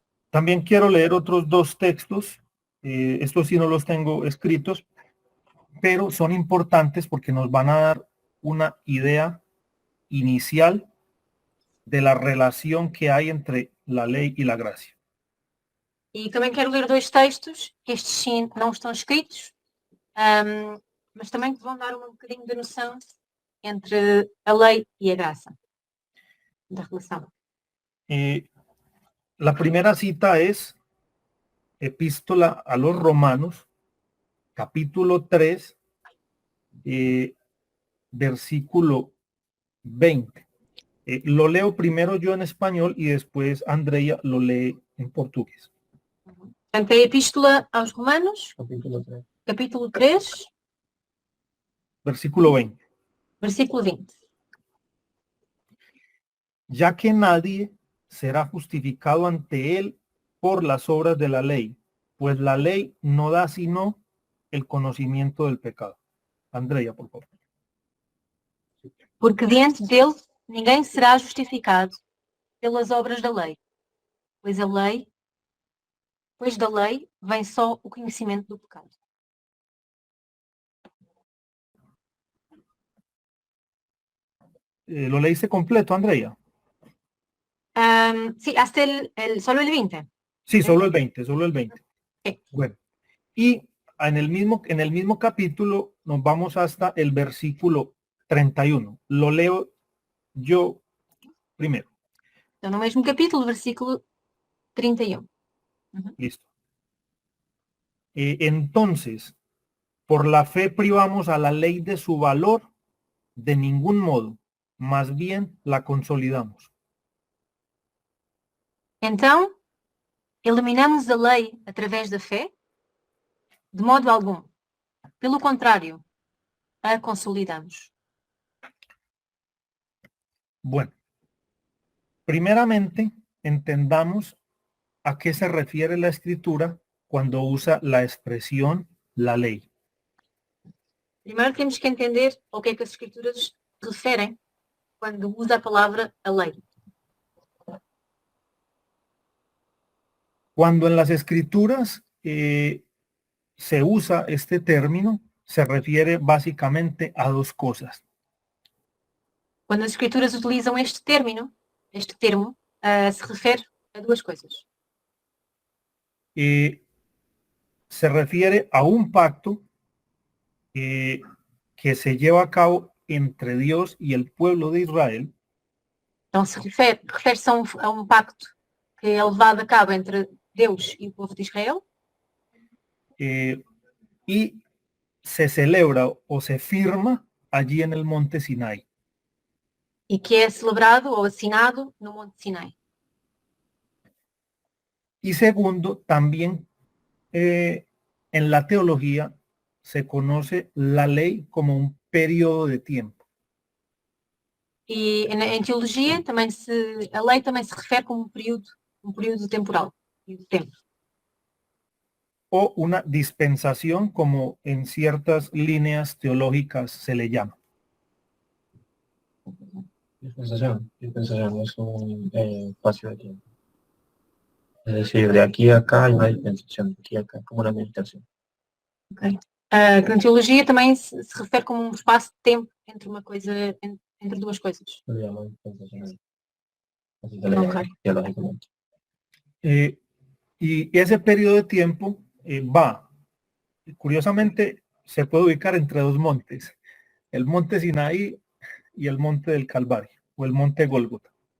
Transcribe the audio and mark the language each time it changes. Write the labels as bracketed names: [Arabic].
[Spanish] También quiero leer otros dos textos. Estos sí no los tengo escritos, pero son importantes porque nos van a dar una idea inicial de la relación que hay entre la ley y la gracia. [Portuguese] E também quero ler dois textos, que estes sim não estão escritos, mas também que vão dar um bocadinho de noção entre a lei e a graça, da relação. [Spanish] La primera cita es Epístola a los Romanos, capítulo 3, versículo 20. Lo leo primero yo en español y después Andrea lo lee en portugués. [Portuguese] Portanto, a Epístola aos Romanos, capítulo 3, versículo 20. Versículo 20. [Spanish] Ya que nadie será justificado ante él por las obras de la ley, pues la ley no da sino el conocimiento del pecado. Andrea, por favor. [Portuguese] Porque diante dele ninguém será justificado pelas obras da lei, pois da lei vem só o conhecimento do pecado. [Spanish] ¿Lo leíste completo, Andrea? Sí, hasta solo el 20. Sí, solo el 20, solo el 20. Sí. Bueno, y en el mismo capítulo nos vamos hasta el versículo 31. Lo leo yo primero. [Portuguese] Então, no mesmo capítulo, versículo 31. [Spanish] Listo. Entonces, por la fe privamos a la ley de su valor de ningún modo, más bien la consolidamos. [Portuguese] Então, eliminamos a lei através da fé? De modo algum. Pelo contrário, a consolidamos. [Spanish] Bueno, primeramente entendamos a qué se refiere la escritura cuando usa la expresión la ley. [Portuguese] Primeiro temos que entender ao que é que as escrituras referem quando usa a palavra a lei. [Spanish] Cuando en las escrituras se usa este término, se refiere básicamente a dos cosas. [Portuguese] Quando as escrituras utilizam este termo, se refere a duas coisas. [Spanish] Se refiere a un pacto que se lleva a cabo entre Dios y el pueblo de Israel. [Portuguese] Então refere-se a um pacto que é levado a cabo entre Deus e o povo de Israel. [Spanish] Y se celebra o se firma allí en el monte Sinai. [Portuguese] E que é celebrado ou assinado no Monte Sinai. [Spanish] Y segundo, también en la teología se conoce la ley como un periodo de tiempo. [Portuguese] E em teologia a lei também se refere como um período temporal, de tempo. [Spanish] O una dispensación, como en ciertas líneas teológicas se le llama. Dispensación es un espacio de tiempo. Es decir, de aquí a acá hay una dispensación, de aquí a acá, como una meditación. Okay. [Portuguese] Na teologia também se refere como um espaço de tempo entre uma coisa, entre duas coisas. [Spanish] Se llama dispensación. Así se le llama teológicamente. Y ese periodo de tiempo curiosamente, se puede ubicar entre dos montes, el monte Sinaí y el monte del Calvario, o el monte Gólgota.